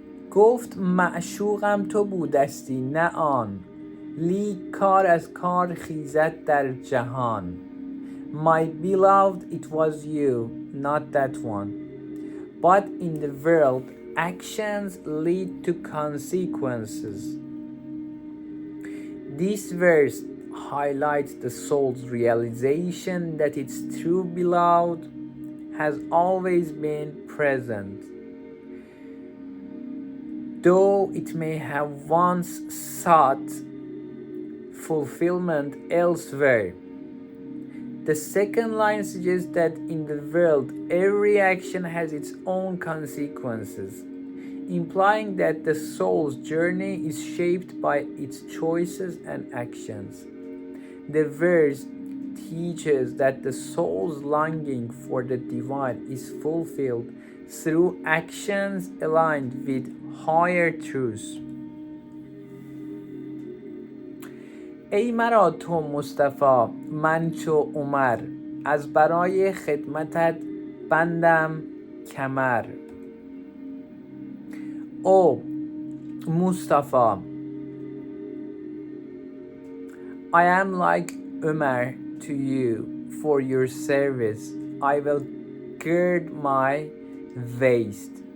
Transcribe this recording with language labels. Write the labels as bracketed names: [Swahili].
[Persian] گفت معشوقم تو بودستی نه آن، لیک کار از کار خیزد در جهان. [English] My beloved, it was you, not that one. But in the world, actions lead to consequences. This verse highlights the soul's realization that its true beloved has always been present, though it may have once sought fulfillment elsewhere. The second line suggests that in the world, every action has its own consequences, implying that the soul's journey is shaped by its choices and actions. The verse teaches that the soul's longing for the divine is fulfilled through actions aligned with higher truths. [Persian] ای مرا تو مصطفی من چو عمر، از برای خدمتت بندم کمر. [English] O Mustafa, I am like Umar to you. For your service I will gird my waist.